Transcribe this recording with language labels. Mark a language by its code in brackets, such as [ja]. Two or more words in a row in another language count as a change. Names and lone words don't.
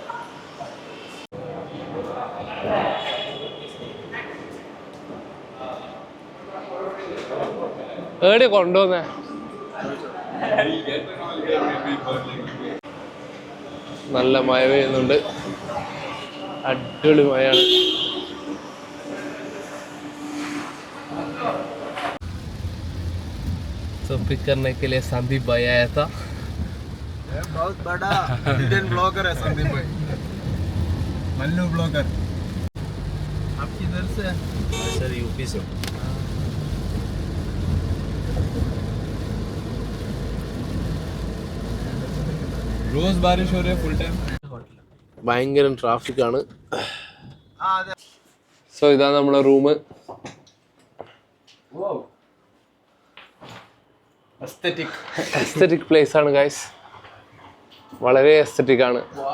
[ml] എവിടെ കൊണ്ടുവന്നേ? നല്ല മഴ പെയ്യുന്നുണ്ട്, അടിപൊളി മഴയാണ്. [hi] तो पिक करने के लिए संदीप भाई आया था. बहुत बड़ा [en] Indian blogger [hi] है संदीप भाई, [en] Mallu blogger. [hi] आप किधर से? सर यूपी से. रोज बारिश हो रही है [en] full time. [ml] ഭയങ്കര ട്രാഫിക്കാണ്. സോ ഇതാണ് നമ്മളെ റൂം. [en] aesthetic place [ml] ആണ് ഗൈസ്, വളരെ എസ്തെറ്റിക് ആണ്.